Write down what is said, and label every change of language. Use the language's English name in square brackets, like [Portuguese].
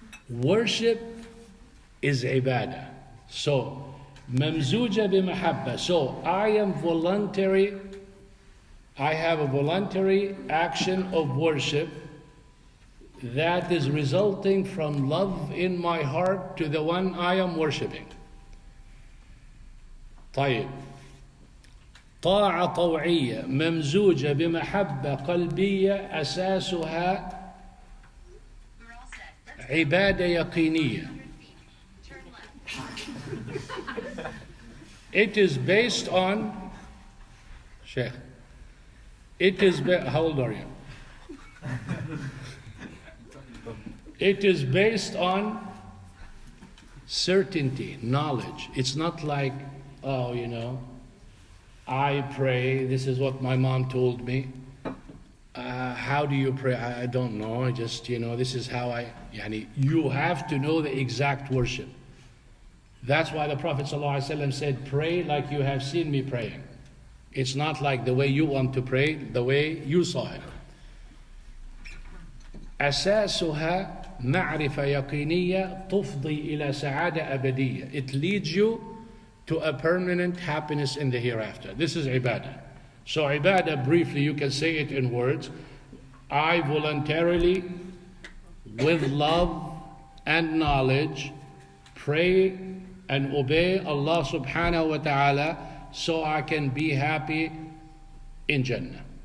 [English] Worship is ibadah. So, [Arabic] mamzuja bimahabba. [English] So, I have a voluntary action of worship that is resulting from love in my heart to the one I am worshiping. [Arabic] طيب. طاعة طوعية ممزوجة بمحبة قلبية أساسها عبادة يقينية. [English] It is based on Sheikh. How old are you? It is based on certainty, knowledge. It's not like, I pray, this is what my mom told me. How do you pray? I don't know. I just, this is how you have to know the exact worship. That's why the Prophet ﷺ said, pray like you have seen me praying. It's not like the way you want to pray, the way you saw it. [Arabic] أساسها معرفة يقينية تفضي إلى سعادة أبدية. [English] It leads you to a permanent happiness in the hereafter. This is ibadah. So ibadah, briefly, you can say it in words. I voluntarily, with love and knowledge, pray and obey Allah subhanahu wa ta'ala so I can be happy in Jannah.